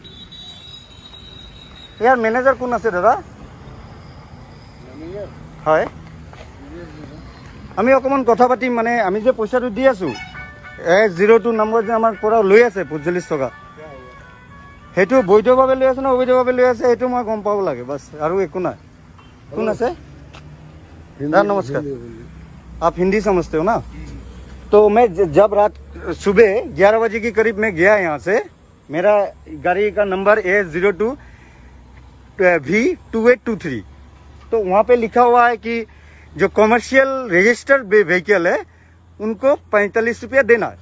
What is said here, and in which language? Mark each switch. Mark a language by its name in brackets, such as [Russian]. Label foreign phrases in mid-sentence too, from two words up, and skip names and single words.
[Assamese] ইয়াৰ মেনেজাৰ কোন আছে দাদা? হয়, আমি অকণমান কথা পাতিম। আমি যে পইচাটো দি আছোঁ, A02 নম্বৰ যে আমাৰ পৰা লৈ আছে 45 টকা, সেইটো বৈধভাৱে লৈ আছে নে অবৈধভাৱে লৈ আছে সেইটো মই গম পাব লাগে, বাছ, আৰু একো নাই। কোন আছে? [Hindi] नमस्कार, आप हिंदी समझते हो ना? तो मैं जब रात सुबह 11 बजे के करीब मैं गया यहाँ से, मेरा गाड़ी का नंबर A02V2823, तो वहाँ पे लिखा हुआ है कि जो कमर्शियल रजिस्टर्ड व्हीकल है उनको 45 रुपया देना है।